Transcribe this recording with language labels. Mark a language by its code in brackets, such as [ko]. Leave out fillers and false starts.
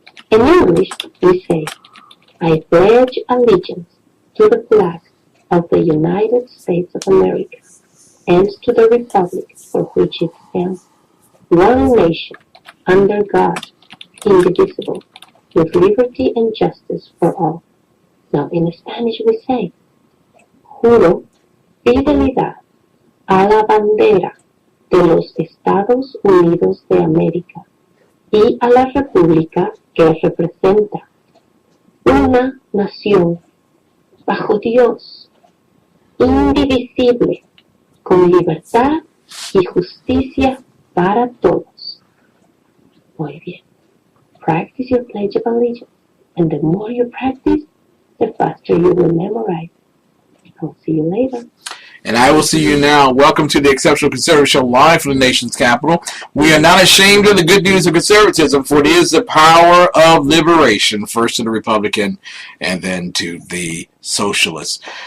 [en] In English, we say, I pledge allegiance to the flag of the United States of America and to the republic for which it stands, one nation, under God, indivisible, with liberty and justice for all. Now, in Spanish we say, [es] juro fidelidad a la bandera de los Estados Unidos de América y a la república que representa, una nación bajo Dios, indivisible, con libertad y justicia para todos. Muy bien. [en] Practice your Pledge of Allegiance, and the more you practice, the faster you will memorize. I'll see you later. And I will see you now. Welcome to the Exceptional Conservative Show, live from the nation's capital. We are not ashamed of the good news of conservatism, for it is the power of liberation, first to the Republican and then to the Socialist.